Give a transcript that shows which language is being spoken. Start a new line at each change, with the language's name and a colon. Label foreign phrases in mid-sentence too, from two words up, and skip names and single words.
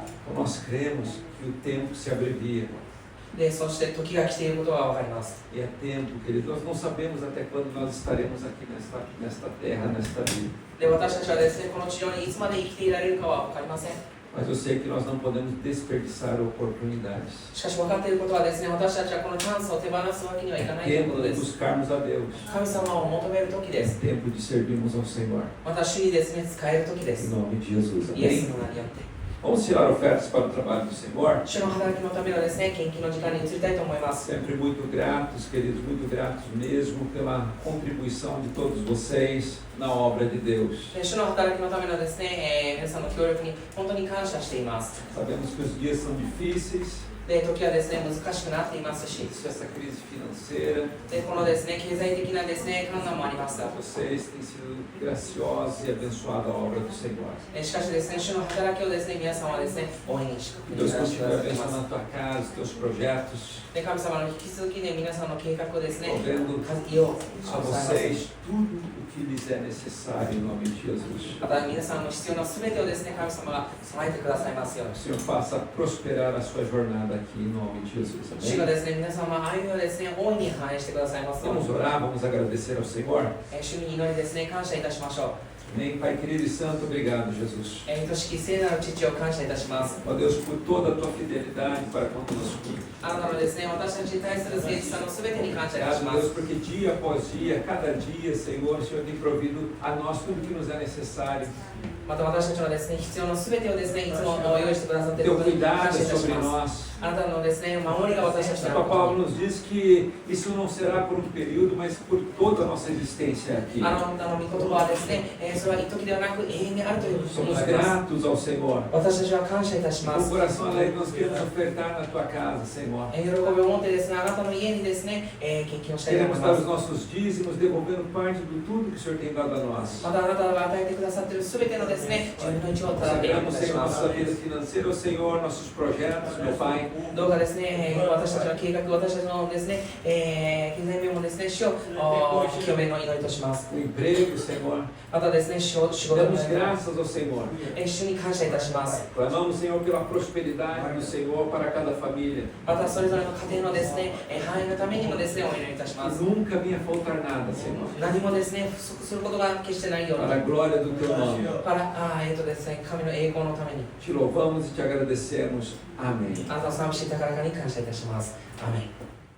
Portuguese: Então nós cremos que o tempo se abrevia.
Japanese: で、そして時が来ていることが分かります。
Portuguese: E é tempo, querido. Nós não sabemos até quando nós estaremos aqui nesta terra, nesta vida.
Japanese: で、私たちはですね、この地上にいつまで生きていられるかは分かりません。
Portuguese: Mas eu sei que nós não podemos desperdiçar oportunidades.
Japanese: しかし分かっていることはですね、私たちはこのチャンスを手放すわけにはいかないとい
Portuguese: É
Japanese: うこと
Portuguese: tempo
Japanese: で
Portuguese: de
Japanese: す。
Portuguese: buscarmos a Deus.
Japanese: 神様を求める時で
Portuguese: É
Japanese: す。
Portuguese: tempo de servirmos ao Senhor.
Japanese: また主にですね、使える時で
Portuguese: Em
Japanese: す。
Portuguese: nome de Jesus.
Japanese: イエス
Portuguese: Amém?
Japanese: の名によって。
Portuguese: Vamos tirar ofertas para o trabalho do Senhor?
Japanese: 主の働きのためのですね、献金の時間に移りたいと思います。
Portuguese: Sempre muito gratos, queridos, muito gratos mesmo pela contribuição de todos vocês na obra de Deus.
Japanese: 主の働きのためのですね、皆さんの協力に本当に感謝しています。
Portuguese: Sabemos que os dias são difíceis,
Japanese: で、時はですね、難しくなっていますし、
Portuguese: essa crise financeira,
Japanese: で、このですね、経済的なですね、困難もありますが、
Portuguese: vocês têm sido graciosos e abençoado a obra do Senhor.
Japanese: しかしですね、主の働きをですね、皆さんはですね、大いに祝福
Portuguese: Que
Japanese: に
Portuguese: Deus
Japanese: させてく
Portuguese: continue
Japanese: ださっています。
Portuguese: abençoando a tua casa, os teus projetos,
Japanese: で、神様の引き続きで皆さんの計画をですね、
Portuguese: provendo
Japanese: 活用
Portuguese: a vocês tudo o que lhes é necessário em nome de Jesus.
Japanese: また皆さんの必要な全てをですね、神様が備えてくださいますよう
Portuguese: O
Japanese: に。
Portuguese: Senhor faça prosperar a sua jornada aqui em nome de Jesus.
Japanese: 主が
Portuguese: Amém?
Japanese: ですね、皆様の歩みをですね、大いに反映してくださいますように。
Portuguese: Vamos orar, vamos agradecer ao Senhor.
Japanese: 主に祈りですね、感謝いたしましょう。
Portuguese: Amém. Pai querido e santo, obrigado, Jesus.
Japanese: 愛しき聖なる父を感謝いたします。
Portuguese: Ó Deus, por toda a tua fidelidade para conosco.
Japanese: あなたのですね、私たちに対する誠実さの全てに感謝いたし
Portuguese: Obrigado,
Japanese: ま
Portuguese: Deus,
Japanese: す。
Portuguese: porque dia após dia, cada dia, Senhor, o Senhor tem provido a nós tudo que nos é necessário.
Japanese: また私たちのですね、必要な全てをですね、いつも用意してくださっている
Portuguese: Teu
Japanese: ことに
Portuguese: cuidado
Japanese: 感
Portuguese: é
Japanese: 謝いたし
Portuguese: sobre
Japanese: ます。
Portuguese: nós.
Japanese: あなたのですね、守りが私たち
Portuguese: O
Japanese: の
Portuguese: Papa Paulo nos diz que isso não será por um período, mas por toda a nossa existência aqui.
Japanese: あなたの御言葉はですね、それは一時ではなく永遠にあるということに
Portuguese: Somos
Japanese: なります。
Portuguese: gratos ao Senhor.
Japanese: 私たちは感謝いたしま
Portuguese: Com
Japanese: す
Portuguese: o。coração alegre, nós queremos ofertar na tua casa, Senhor.
Japanese: 喜びを持ってですね、あなたの家にですね、献金をしたいと思
Portuguese: Queremos
Japanese: い
Portuguese: dar
Japanese: ま
Portuguese: os
Japanese: す。
Portuguese: nossos dízimos, devolvendo parte de tudo que o Senhor tem dado a nós.
Japanese: またあなたが与えてくださっている全てのですね、10分の1をただけい
Portuguese: Consagramos,
Japanese: たし
Portuguese: Senhor,
Japanese: ます。
Portuguese: nossa vida financeira ao Senhor, nossos projetos, meu Pai.
Japanese: どうかですね、私たちの計画、私たちのですね、経済面もですね、主を清めの祈りとします。
Portuguese: O emprego, Senhor.
Japanese: またですですね、仕事の
Portuguese: Damos
Japanese: 中で
Portuguese: graças ao Senhor.
Japanese: 主に感謝いたします。
Portuguese: Clamamos, Senhor, pela prosperidade do Senhor para cada família.
Japanese: またそれぞれの家庭のですね、繁栄のためにもですね、お祈りいたしま
Portuguese: Que
Japanese: す。
Portuguese: nunca venha faltar nada, Senhor.
Japanese: 何もですね、不足することが決してないよう
Portuguese: Para a
Japanese: に、
Portuguese: glória do Teu nome.
Japanese: ですね、神の栄光のために、
Portuguese: Te louvamos e te agradecemos. Amém.
Japanese: あなたを賛美して高らかに感謝いたします。アーメン。